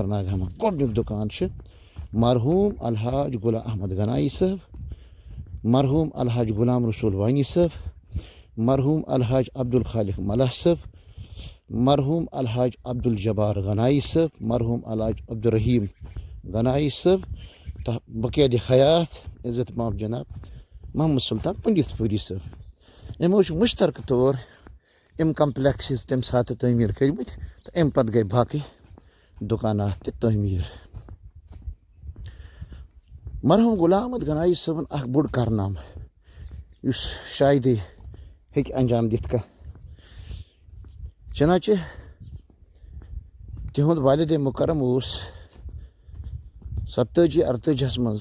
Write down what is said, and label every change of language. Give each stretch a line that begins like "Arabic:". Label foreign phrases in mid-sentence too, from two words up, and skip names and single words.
Kashmiri: ناگامہ گۄڈنیُک دُکان چھُ مرحوٗم الحاج غلام احمد گنایی صٲب مرحوٗم الحاج غلام رسول وانی صٲب مرحوٗم الحاج عبدالخالق ملح صٲب مرحوٗم الحاج عبدالجبار غنایی صٲب مرحوٗم الحاج عبدالرحیٖم غنایی صٲب تہٕ بقید حیات عزت ماب جناب محمد سلطان پنڈت پوری صٲب یِمو چھُ مُشترکہٕ طور یِم کمپلیکسز تمہِ ساتہٕ تعمیٖر کٔرمٕتۍ تہٕ اَمہِ پتہٕ گٔے باقٕے دُکانات تہِ تعمیٖر مرحوٗم غلام احمد گنایی صٲبن اکھ بوٚڑ کارنامہٕ یُس شایدے ہیٚکہِ انجام دِتھ کانٛہہ چنانچہ تِہُنٛد والدے مُکرم اوس 87-88 منٛز